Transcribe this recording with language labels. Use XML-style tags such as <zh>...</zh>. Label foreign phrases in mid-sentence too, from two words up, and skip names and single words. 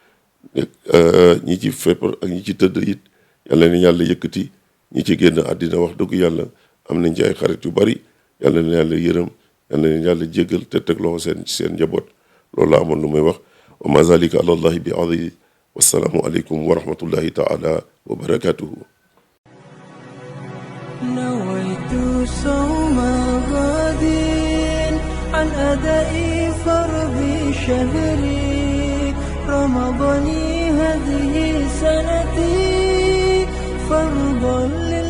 <wo>ñi ci feebar ak ñi ci tëdd it yàlla na yàlla yëkkati ñi ci génn àddina wax dëgg yàlla am nañ ci ay xarit yu bari yàlla na yàlla yërëm yàlla na yàlla jéggal te teg loxo seen njaboot loolu la amoon lu may wax</wo> <ar>وما ذلك على الله بعزيز والسلام عليكم ورحمة الله تعالى وبركاته. نويت صوم غد عن أداء فرض شهري رمضان هذه سنتي فرضا</ar>